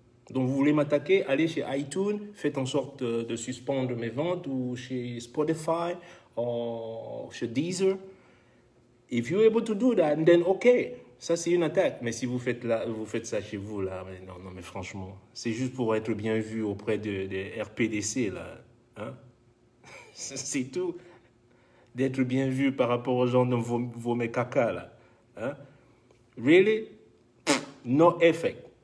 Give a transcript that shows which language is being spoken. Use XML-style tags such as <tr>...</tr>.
<fr>Donc, vous voulez m'attaquer, allez chez iTunes, faites en sorte de suspendre mes ventes, ou chez Spotify, ou chez Deezer.</fr> <en>If you're able to do that, then OK.</en> <fr>Ça, c'est une attaque. Mais si vous faites ça chez vous, là, mais non, mais franchement, c'est juste pour être bien vu auprès des RPDC, là. Hein? C'est tout. D'être bien vu par rapport aux gens de vos caca, là.</fr> <en>Hein? Really? No effect.</en>